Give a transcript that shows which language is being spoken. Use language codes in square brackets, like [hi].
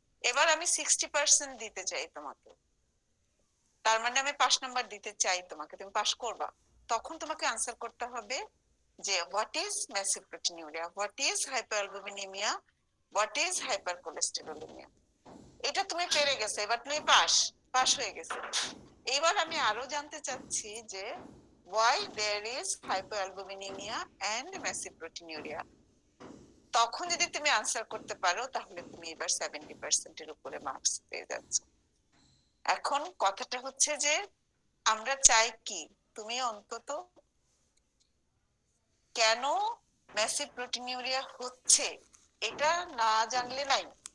[bn] এবার আমি 60% দিতে চাই তোমাকে, তার মানে আমি 5 নাম্বার দিতে চাই তোমাকে, তুমি পাস করবা। তখন তোমাকে আনসার করতে হবে যে [en] What is massive proteinuria, what is hyperalbuminemia, what is hypercholesterolemia. [bn] এটা তুমি পেরে গেছো, এবার তুমি পাস, পাস হয়ে গেছে। এবার আমি আরো জানতে চাচ্ছি যে [en] why there is hypoalbuminemia and massive proteinuria। [bn] তখন যদি তুমি আনসার করতে পারো, তাহলে তুমি এবার 70%-এর উপরে মার্কস পেয়ে যাচ্ছ। এখন কথাটা হচ্ছে যে আমরা চাই কি, তুমি অন্তত কেন ম্যাসিভ প্রোটিনিউরিয়া হচ্ছে এটা না জানলে নাই।